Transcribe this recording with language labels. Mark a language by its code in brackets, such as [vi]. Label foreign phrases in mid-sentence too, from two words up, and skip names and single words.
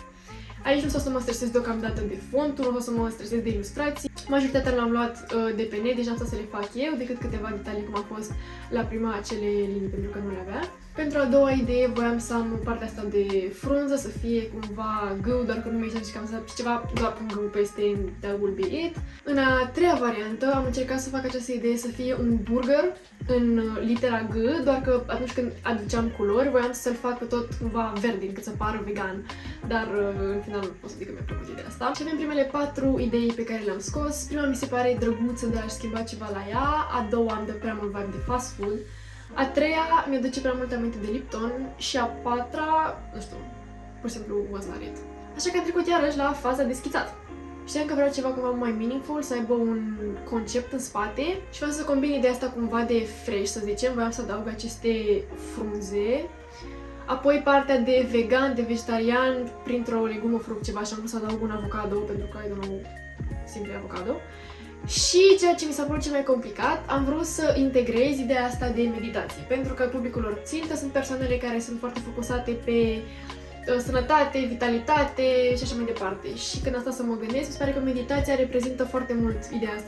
[ro] Aici nu o să mă stresez deocamdată de fonturi, nu o să mă stresez de ilustrații. Majoritatea le-am luat de pe net, deja am să le fac eu, decât câteva detalii cum a fost la prima acele linii, pentru că nu le avea. Pentru a doua idee voiam să am partea asta de frunză, să fie cumva gâu, doar că nu mi-a zis că am să ceva, doar pun gâu peste, [en] that will be it. [ro] În a treia variantă am încercat să fac această idee să fie un burger în litera G, doar că atunci când aduceam culori voiam să-l fac pe tot cumva verde, încât să pară vegan. Dar în final nu pot să zic că mi-a plăcut ideea asta. Și avem primele 4 idei pe care le-am scos. Prima mi se pare drăguță, dar aș schimba ceva la ea. A doua îmi dă prea mult vibe de [en] fast food. [ro] A treia mi-aduce prea multe aminte de Lipton. Și a patra, nu știu, pur și simplu [en] was not it. [ro] Așa că am trecut iarăși la faza de schițat. Știam că vreau ceva cumva mai meaningful, să aibă un concept în spate și vreau să combin ideea asta cumva de fresh, să zicem. Voiam să adaug aceste frunze. Apoi partea de vegan, de vegetarian, printr-o legumă, fruct, ceva, și am vrut să adaug un avocado, pentru că [en] I don't know, [ro] simplu avocado. Și ceea ce mi s-a părut cel mai complicat, am vrut să integrez ideea asta de meditații, pentru că publicul lor țintă sunt persoanele care sunt foarte focusate pe sănătate, vitalitate și așa mai departe. Și când asta să mă gândesc, mi se pare că meditația reprezintă foarte mult ideea asta.